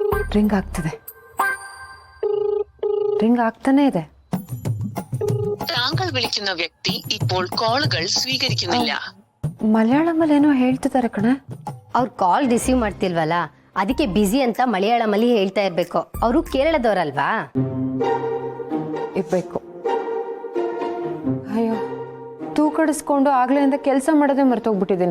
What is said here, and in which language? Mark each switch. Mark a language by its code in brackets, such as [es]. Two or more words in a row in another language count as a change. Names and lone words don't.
[kn] ರಿಂಗ್ ಆಗ್ತದೆ, ರಿಂಗ್ ಆಗ್ತಾನೆ ಇದೆ. [ml] താങ്കൾ വിളിക്കുന്ന വ്യക്തി ഇപ്പോൾ കോളുകൾ സ്വീകരിക്കുന്നില്ല. [kn] ಮಲಯಾಳಮಲ್ಲಿ ಏನೋ ಹೇಳ್ತಿದ್ದಾರೆ ಕಣೆ. ಅವ್ರು [en] call receive [kn] ಮಾಡ್ತಿಲ್ವಲ್ಲ, ಅದಕ್ಕೆ ಬ್ಯುಸಿ ಅಂತ ಮಲಯಾಳಮಲ್ಲಿ ಹೇಳ್ತಾ ಇರ್ಬೇಕು. ಅವರು ಕೇರಳದವ್ರಲ್ವಾ? ಇರ್ಬೇಕು. ಅಯ್ಯೋ, ತೂಕಡಿಸ್ಕೊಂಡು ಆಗ್ಲಿಂದ ಕೆಲಸ ಮಾಡೋದೇ ಮರ್ತೋಗ್ಬಿಟ್ಟಿದ್ದೀನಿ.